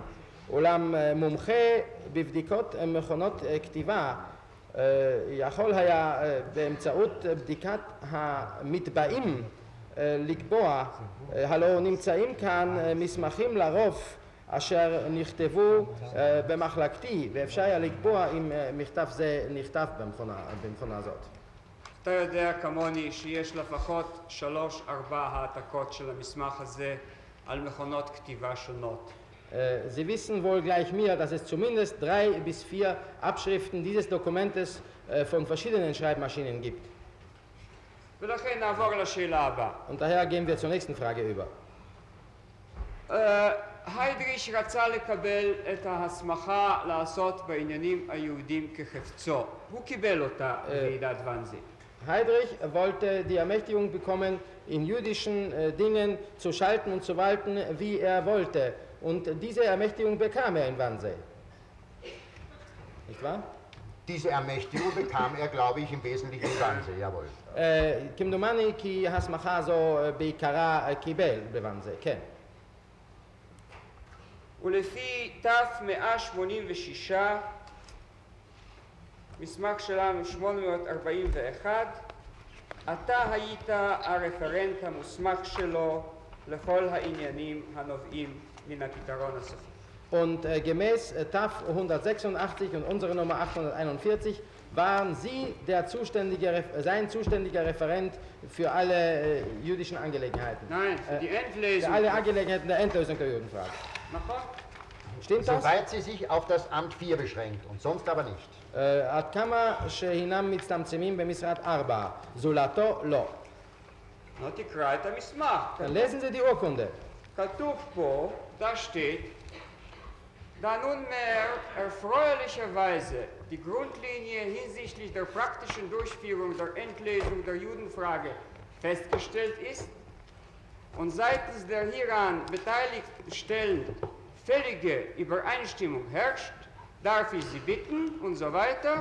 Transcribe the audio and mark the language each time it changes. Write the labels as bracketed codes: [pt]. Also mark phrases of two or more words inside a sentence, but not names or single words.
[he] אולם מומחה בבדיקות מכונות כתיבה יכול היה באמצעות בדיקת המטבעים לקבוע, הלא נמצאים כאן מסמכים לרוב אשר נכתבו במחלקתי, ואפשר היה לקבוע אם מכתב זה נכתב במכונה הזאת. אתה יודע כמוני שיש לפחות 3-4 העתקות של המסמך הזה על מכונות כתיבה שונות. [de] Sie wissen wohl gleich mir, dass es zumindest 3 bis 4 Abschriften dieses Dokumentes von verschiedenen Schreibmaschinen gibt. [he] ולכן נעבור לשאלה הבאה. [de] Und daher gehen wir zur nächsten Frage über. [he] היידריש רצה לקבל את ההסמכה לעשות בעניינים היהודים כחפצו. הוא קיבל אותה בוועידת ואנזה. [de] Heydrich wollte die Ermächtigung bekommen, in jüdischen Dingen zu schalten und zu walten, wie er wollte. Und diese Ermächtigung bekam er in Wannsee. Nicht wahr? Diese Ermächtigung bekam er, glaube ich, im Wesentlichen in Wannsee, jawohl. [he] כמדומני כי הסמכה הזו בעיקרה קיבל בוואנזה, כן. ולפי תף 186, מסמך שלנו 841, אתה היית הרפרנט המוסמך שלו לכל העניינים הנובעים מן הפתרון הסופי. [de] Und gemäß TAF 186 und unsere Nummer 841 waren Sie sein zuständiger Referent für alle jüdischen Angelegenheiten? Nein, für die Für Endlesung. alle Angelegenheiten der Endlösung der Judenfrage. [he] נכון? [de] Stimmt das? Soweit sie sich auf das Amt 4 beschränkt und sonst aber nicht. [he] עד כמה שהינם מצטמצמים במשרת 4, זולתו לא. נו, תקרא את המסמך. [de] Dann lesen Sie die Urkunde. [he] כתוב פה, [de] da steht, da nunmehr erfreulicherweise die Grundlinie hinsichtlich der praktischen Durchführung der Endlesung der Judenfrage festgestellt ist und seitens der hieran beteiligten Stellen völlige Übereinstimmung herrscht, darf ich Sie bitten und so weiter.